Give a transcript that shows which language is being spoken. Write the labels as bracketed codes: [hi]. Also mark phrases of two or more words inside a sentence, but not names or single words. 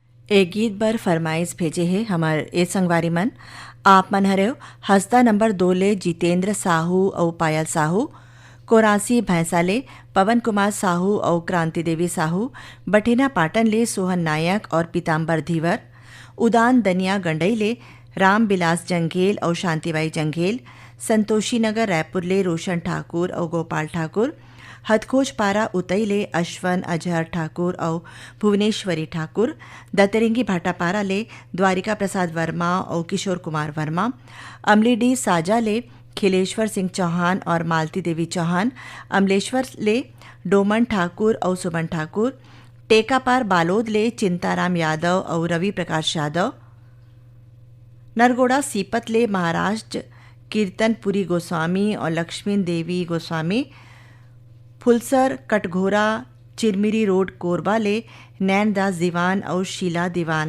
[hne] एक गीत बर फरमाइश भेजे है हमार ए संगवारी मन। आप मन हरे हस्ता नंबर 2 ले जितेंद्र साहू और पायल साहू, कोरासी भैंसाले पवन कुमार साहू और क्रांति देवी साहू, बठिना पाटन ले सोहन नायक और पीताम्बर धीवर, उदान दनिया गंडई ले राम बिलास जंघेल और शांतिबाई जंघेल, संतोषी नगर रायपुर ले रोशन ठाकुर और गोपाल ठाकुर, हथखोज पारा उतई ले अश्वन अजहर ठाकुर और भुवनेश्वरी ठाकुर, दतरिंगी भाटापारा ले द्वारिका प्रसाद वर्मा और किशोर कुमार वर्मा, अमलीडी साजा ले खिलेश्वर सिंह चौहान और मालती देवी चौहान, अमलेश्वर ले डोमन ठाकुर और सुमन ठाकुर, टेकापार बालोद ले चिंताराम यादव और रवि प्रकाश यादव, नरगोड़ा सीपत ले महाराष्ट्र कीर्तनपुरी गोस्वामी और लक्ष्मी देवी गोस्वामी, फुलसर कटघोरा चिरमिरी रोड कोरबा ले नैनदास दीवान और शीला दीवान।